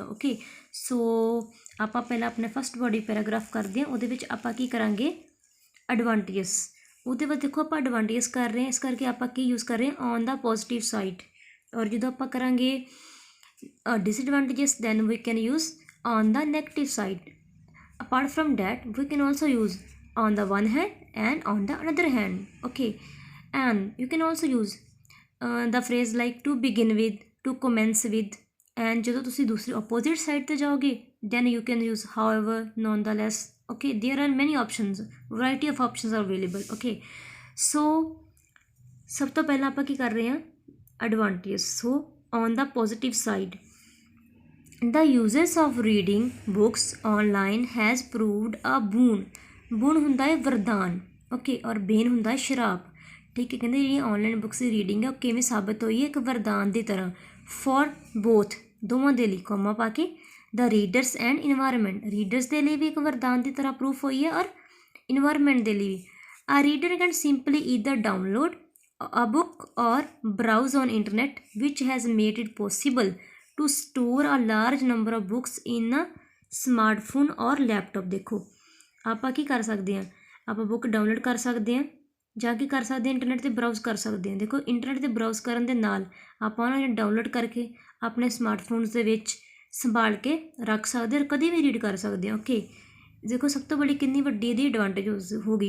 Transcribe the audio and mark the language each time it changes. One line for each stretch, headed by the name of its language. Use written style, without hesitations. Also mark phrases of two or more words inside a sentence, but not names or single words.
English: okay so
Punjabi: ਆਪਾਂ ਪਹਿਲਾ ਅਪਣੇ
English: first body paragraph
Punjabi: ਕਰਤੇ ਹੈਂ, ਉਹਦੇ ਵਿਚ ਆਪਾਂ ਕੀ ਕਰਾਂਗੇ एडवांटेजेस। ਉਹਦੇ ਬਾਦ ਦੇਖੋ ਆਪਾਂ ਐਡਵਾਂਟੇਜੇਸ ਕਰ ਰਹੇ ਹੈਂ, ਇਸ ਕਰਕੇ ਆਪਾਂ ਕੀ ਯੂਜ਼ ਕਰ ਰਹੇ ਹੈਂ
English: on the positive side,
Punjabi: ਔਰ ਜੋ ਆਪਾਂ ਕਰਾਂਗੇ
English: disadvantages then we can use on the negative side. apart from that we can also use on the one hand and on the another hand. Okay and you can also use the phrase like to begin with, to commence with, and
Punjabi: ਜਦੋਂ ਤੁਸੀਂ ਦੂਸਰੀ
English: opposite side
Punjabi: ਤੇ ਜਾਓਗੇ
English: then you can use however, nonetheless. Okay there are many options, variety of options are available. Okay so
Punjabi: ਸਭ ਤੋਂ ਪਹਿਲਾਂ ਆਪਾਂ ਕੀ ਕਰ ਰਹੇ ਹਾਂ advantages.
English: So on the positive side the uses of reading books online has proved a boon.
Punjabi: ਬੂਨ ਹੁੰਦਾ ਹੈ ਵਰਦਾਨ, ਓਕੇ, ਔਰ ਬੇਨ ਹੁੰਦਾ ਹੈ ਸ਼ਰਾਪ। ਠੀਕ ਹੈ ਕਹਿੰਦੇ ਜਿਹੜੀ
English: online books
Punjabi: ਦੀ ਰੀਡਿੰਗ ਹੈ ਉਹ ਕਿਵੇਂ ਸਾਬਤ ਹੋਈ ਹੈ, ਇੱਕ ਵਰਦਾਨ ਦੀ ਤਰ੍ਹਾਂ
English: for both,
Punjabi: ਦੋਵਾਂ ਦੇ ਲਈ ਕੋਮਾ ਪਾ ਕੇ,
English: the readers and environment,
Punjabi: ਰੀਡਰਸ ਦੇ ਲਈ ਵੀ ਇੱਕ ਵਰਦਾਨ ਦੀ ਤਰ੍ਹਾਂ ਪ੍ਰੂਫ ਹੋਈ ਹੈ ਔਰ ਇਨਵਾਇਰਮੈਂਟ ਦੇ ਲਈ ਵੀ।
English: a reader can simply either download a book or browse on internet which has made it possible to store a large number of books in a smartphone or laptop।
Punjabi: देखो ਆਪਾਂ ਕੀ ਕਰ ਸਕਦੇ ਹਾਂ, ਆਪਾਂ
English: book download
Punjabi: ਕਰ ਸਕਦੇ ਹਾਂ ਜਾਂ ਕੀ ਕਰ ਸਕਦੇ ਹਾਂ ਇੰਟਰਨੈਟ 'ਤੇ ਬਰਾਊਜ਼ ਕਰ ਸਕਦੇ ਹਾਂ। ਦੇਖੋ ਇੰਟਰਨੈਟ 'ਤੇ ਬਰਾਊਜ਼ ਕਰਨ ਦੇ ਨਾਲ ਆਪਾਂ ਉਹਨਾਂ ਨੂੰ ਡਾਊਨਲੋਡ ਕਰਕੇ ਆਪਣੇ ਸਮਾਰਟਫੋਨਸ ਦੇ ਵਿੱਚ ਸੰਭਾਲ ਕੇ ਰੱਖ ਸਕਦੇ ਔਰ ਕਦੇ ਵੀ ਰੀਡ ਕਰ ਸਕਦੇ ਹਾਂ। ਓਕੇ ਦੇਖੋ ਸਭ ਤੋਂ ਬੜੀ ਕਿੰਨੀ ਵੱਡੀ ਇਹਦੀ ਐਡਵਾਂਟੇਜ ਹੋ ਗਈ।